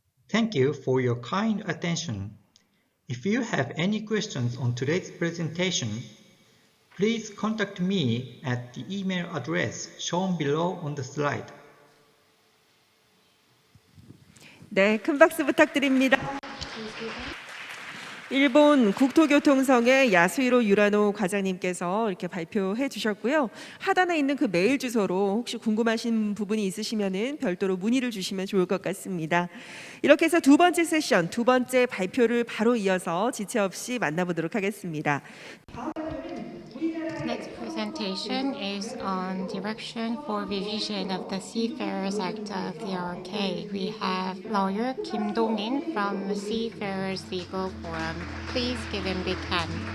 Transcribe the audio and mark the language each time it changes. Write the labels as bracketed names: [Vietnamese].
[English] Thank you for your kind attention. If you have any questions on today's presentation, please contact me at the email address shown below on the slide. [Korean] 네, 큰 박수 부탁드립니다. 일본 국토교통성의 야수히로 유라노 과장님께서 이렇게 발표해 주셨고요. 하단에 있는 그 메일 주소로 혹시 궁금하신 부분이 있으시면은 별도로 문의를 주시면 좋을 것 같습니다. 이렇게 해서 두 번째 세션, 두 번째 발표를 바로 이어서 지체 없이 만나보도록 하겠습니다. [English] Next presentation is on direction for revision of the Seafarers Act of the RK. We have lawyer Kim Dong-in from the Seafarers Legal Forum. Please give him a big hand.